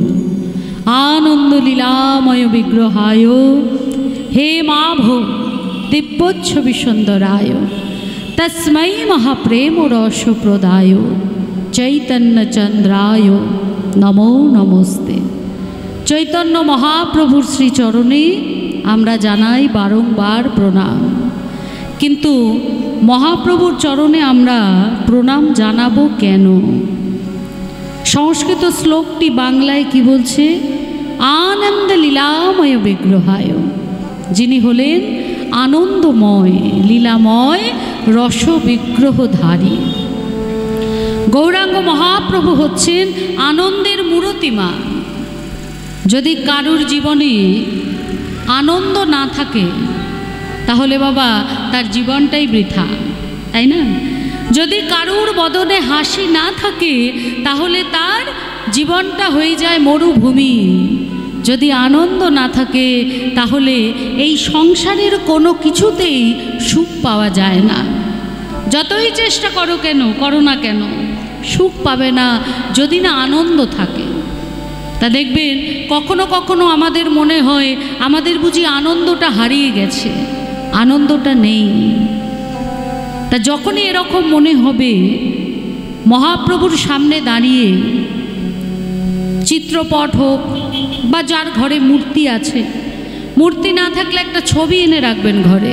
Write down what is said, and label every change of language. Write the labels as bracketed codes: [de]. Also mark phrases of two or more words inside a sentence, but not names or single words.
[sa] आनंद लीलामय विग्रहाय हे माभो दिव्योच्छवि सुंदराय तस्मै महाप्रेम रस प्रदाय चैतन्य चंद्राय नमो नमस्ते। [bn] চৈতন্য মহাপ্রভুর শ্রী চরণে আমরা জানাই বারংবার প্রণাম, কিন্তু মহাপ্রভুর চরণে আমরা প্রণাম জানাবো কেন? সংস্কৃত শ্লোকটি বাংলায় কী বলছে? [sa] आनंद लीलामय विग्रहाय, [bn] যিনি হলেন আনন্দময় লীলাময় রস বিগ্রহধারী। গৌরাঙ্গ মহাপ্রভু হচ্ছেন আনন্দের মূর্তিমা। যদি কারুর জীবনে আনন্দ না থাকে তাহলে বাবা তার জীবনটাই বৃথা, তাই না? যদি কারুর বদনে হাসি না থাকে তাহলে তার জীবনটা হয়ে যায় মরুভূমি। যদি আনন্দ না থাকে তাহলে এই সংসারের কোনো কিছুতেই সুখ পাওয়া যায় না। যতই চেষ্টা করো কেন, করো না কেন, সুখ পাবে না যদি না আনন্দ থাকে। তা দেখবেন কখনো কখনো আমাদের মনে হয় আমাদের বুঝি আনন্দটা হারিয়ে গেছে, আনন্দটা নেই। তা যখনই এরকম মনে হবে মহাপ্রভুর সামনে দাঁড়িয়ে চিত্রপট হোক বা যার ঘরে মূর্তি আছে, মূর্তি না থাকলে একটা ছবি এনে রাখবেন ঘরে।